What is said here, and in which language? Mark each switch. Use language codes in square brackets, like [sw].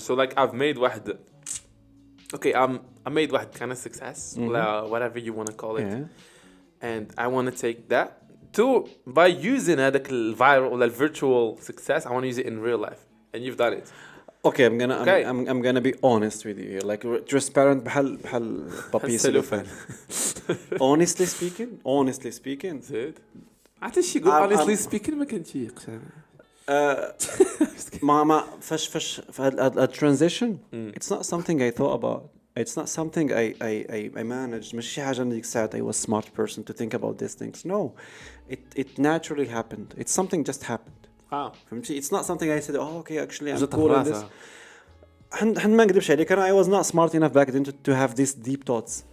[en] So like I've made واحد, okay, I made واحد kind of success, whatever you want to call it, and I want to take that to by using هذاك viral or virtual success. I want to use it in real life, and you've done it. Okay, I'm gonna be honest with you here, like transparent [ar] بحال بابي سلوفان. [en] honestly speaking [ar] زيد عرفتي شي يقول [en] honestly speaking [ar] ما كنتيقش ما فاش في هاد transition. [en] It's not something I thought about. It's not something I managed. [ar] ماشي شي حاجة ديك الساعة [en] I was a smart person to think about these things. No, it naturally happened. It's something just happened. [ar] فهمتي? [en] It's not something I said, oh okay, actually I'm cool at this. [ar] ما نكذبش عليك, [en] I was not smart enough back then to have these deep thoughts.